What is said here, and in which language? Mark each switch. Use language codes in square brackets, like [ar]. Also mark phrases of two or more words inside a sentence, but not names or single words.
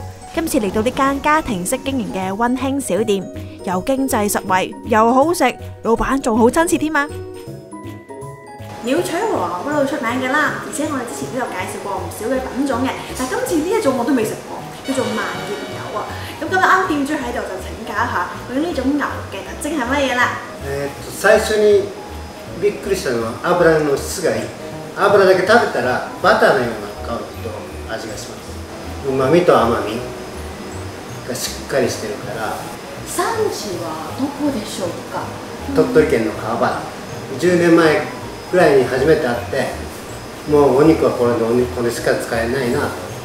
[yue] 今次嚟到呢間家庭式經營嘅溫馨小店，又經濟實惠又好食，老闆仲好親切添啊！鳥取和牛嗰度出名嘅啦，而且我哋之前都有介紹過唔少嘅品種嘅，但係今次呢一種我都未食過，叫做萬葉牛啊！咁今日啱店主喺度就請教一下佢呢種牛嘅特徵係乜嘢啦？ [ja] 最初にびっくりしたのは油の質がいい。油だけ食べたらバターのような香りと味がします。うまみと甘みがしっかりしてるから。産地はどこでしょうか？鳥取県の川原。10年前ぐらいに初めて会って、もうお肉はこれしか使えないなと。